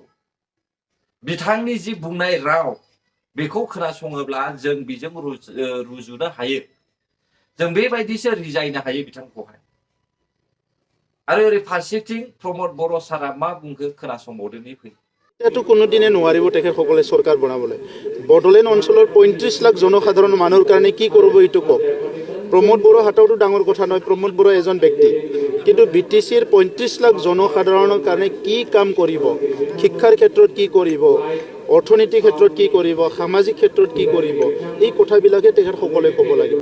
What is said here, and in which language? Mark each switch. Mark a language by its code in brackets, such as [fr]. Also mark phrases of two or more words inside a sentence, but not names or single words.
[brx] बिथांनि जि बुंनाय राव बेखौ खोनासङोब्ला जों बिजों रुजुनो हायो। जों बेबायदिसो रिजायनो हायो बिथांखौहाय। आरो ओरै फारसेथिं प्रमद बर' सारा मा बुंखो खोनासंबावदो নি फै। [as] এতিয়াতো কোনোদিনে নোৱাৰিব তেখেতসকলে চৰকাৰ বনাবলৈ। বড়োলেণ্ড অঞ্চলৰ 35 লাখ জনসাধাৰণ মানুহৰ কাৰণে কি কৰিব এইটো কওক। প্ৰমোদ বড়ো হাততো ডাঙৰ কথা নহয়, প্ৰমোদ বড়ো এজন ব্যক্তি, কিন্তু BTCৰ 35 লাখ জনসাধাৰণৰ কাৰণে কি কাম কৰিব, শিক্ষাৰ ক্ষেত্ৰত কি কৰিব, অৰ্থনৈতিক ক্ষেত্ৰত কি কৰিব, সামাজিক ক্ষেত্ৰত কি কৰিব, এই কথাবিলাকে তেখেতসকলে ক'ব লাগিব।